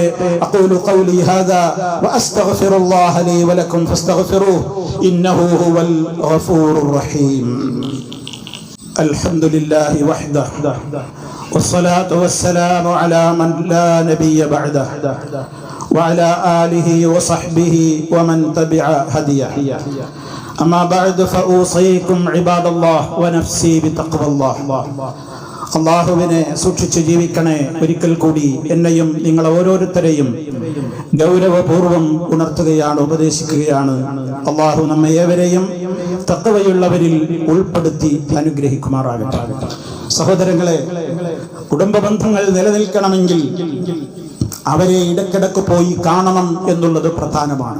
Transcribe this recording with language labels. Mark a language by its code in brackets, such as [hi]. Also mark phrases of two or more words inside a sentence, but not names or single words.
[ar] أقول قولي هذا وأستغفر الله لي ولكم فاستغفروه إنه هو الغفور الرحيم. الحمد لله وحده والصلاة والسلام على من لا نبي بعده وعلى آله وصحبه ومن تبع هديه. أما بعد فأوصيكم عباد الله ونفسي بتقوى الله. [ml] അള്ളാഹുവിനെ സൂക്ഷിച്ച് ജീവിക്കണേ. ഒരിക്കൽ കൂടി എന്നെയും നിങ്ങൾ ഓരോരുത്തരെയും ഗൗരവപൂർവം ഉണർത്തുകയാണ്, ഉപദേശിക്കുകയാണ്. അള്ളാഹു നമ്മെ ഏവരെയും തഖ്വയുള്ളവരിൽ ഉൾപ്പെടുത്തി അനുഗ്രഹിക്കുമാറാകട്ടെ. സഹോദരങ്ങളെ, കുടുംബ ബന്ധങ്ങൾ നിലനിൽക്കണമെങ്കിൽ അവരെ ഇടയ്ക്കിടയ്ക്ക് പോയി കാണണം എന്നുള്ളത് പ്രധാനമാണ്.